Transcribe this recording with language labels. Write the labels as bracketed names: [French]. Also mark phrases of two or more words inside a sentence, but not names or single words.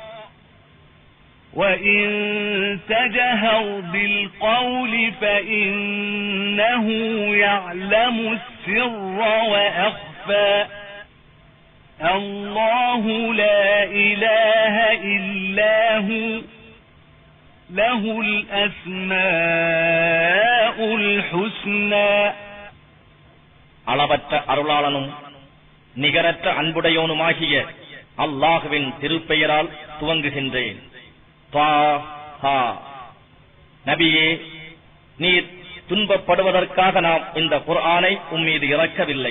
[Arabic] وإن تجهر بالقول فإنه يعلم السر وأخفى الله لا إله إلا هو له الأسماء الحسنى. [Tamil] அளவற்ற அருளாளனும் நிகரற்ற அன்புடையோனுமாகிய அல்லாஹ்வின் திருப்பெயரால் துவங்குகின்றேன். நபியே, நீர் துன்பப்படுவதற்காக நாம் இந்த குர்ஆனை உம்மீது இறக்கவில்லை.